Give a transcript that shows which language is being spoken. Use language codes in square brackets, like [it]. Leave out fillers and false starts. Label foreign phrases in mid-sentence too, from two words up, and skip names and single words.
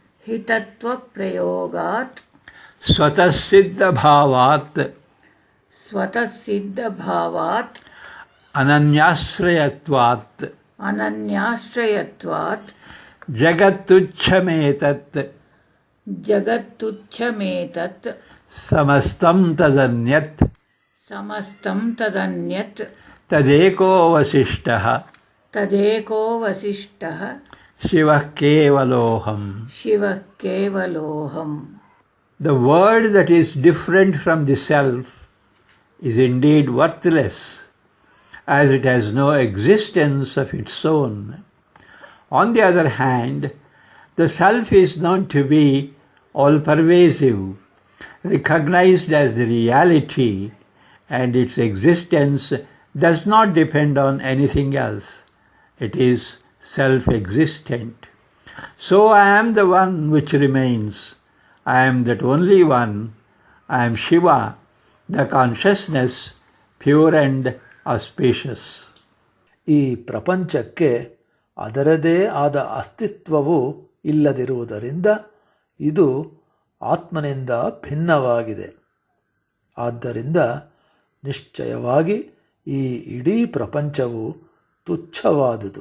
[sa] ಸ್ವತಃಸಿದ್ಧಭಾವಾತ್ ಅನನ್ಯಾಶ್ರಯತ್ವಾತ್ ಜಗತ್ತುಚ್ಛಮೇತತ್ ಸಮಸ್ತಂ ತದನ್ಯತ್ ತದೇಕೋ ವಸಿಷ್ಠಃ ಶಿವಃ ಕೇವಲೋಹಂ. [en] The world that is different from the self is indeed worthless, as it has no existence of its own. On the other hand, the self is known to be all-pervasive, recognized as the reality, and its existence does not depend on anything else. It is self-existent. So I am the one which remains. I am that only one. I am Shiva, the consciousness, pure and auspicious. [kn] ಈ ಪ್ರಪಂಚಕ್ಕೆ ಅದರದೇ ಆದ ಅಸ್ತಿತ್ವವು ಇಲ್ಲದಿರುವುದರಿಂದ ಇದು ಆತ್ಮನಿಂದ ಭಿನ್ನವಾಗಿದೆ. ಆದ್ದರಿಂದ ನಿಶ್ಚಯವಾಗಿ ಈ ಇಡೀ ಪ್ರಪಂಚವು ತುಚ್ಛವಾದುದು.